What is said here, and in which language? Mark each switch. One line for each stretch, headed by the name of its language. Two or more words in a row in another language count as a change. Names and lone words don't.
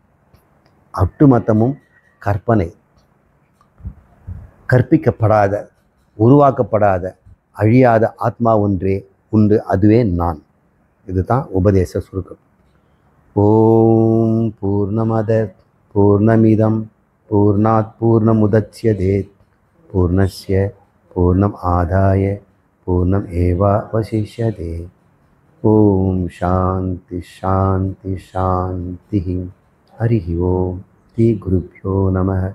Tamil: ஒட்டுமொத்தமும் கற்பனை, கற்பிக்கப்படாத, உருவாக்கப்படாத, அழியாத ஆத்மா ஒன்றே உண்டு, அதுவே நான். இதுதான் உபதேச சுருக்கம்.
Sanskrit: ॐ पूर्णमद पूर्णमिदम् पूर्णात् पूर्णमुदच्यते पूर्णस्य पूर्णम् आदाय पूर्णम् एवावशिष्यते. ॐ शान्ति शान्ति शान्ति. हरि ॐ. श्री गुरुभ्यो नम.